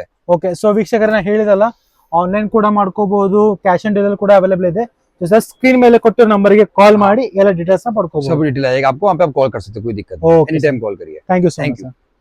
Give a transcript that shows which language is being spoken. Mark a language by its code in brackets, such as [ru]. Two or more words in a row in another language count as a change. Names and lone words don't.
[en] okay so [kn] ವೀಕ್ಷಕರನ್ನ ಹೇಳಿದಲ್ಲ ಆನ್ಲೈನ್ ಕೂಡ ಮಾಡ್ಕೋಬಹುದು [en] cash on delivery [kn] ಕೂಡ ಅವೈಲೇಬಲ್ ಇದೆ [en] just screen [kn] ಮೇಲೆ ಕೊಟ್ಟಿರೋ ನಂಬರ್ಗೆ ಕಾಲ್ ಮಾಡಿ ಎಲ್ಲ ಡೀಟೇಲ್ಸ್ ನ ಪಡ್ಕೋಬಹುದು [hi] सब डिटेल आएगा आपको, वहाँ पे आप कॉल कर सकते हैं, कोई दिक्कत नहीं, [en] Okay, any time [hi] कॉल करिए। [en] thank you so Thank ಮಚ್ you. ಸರ್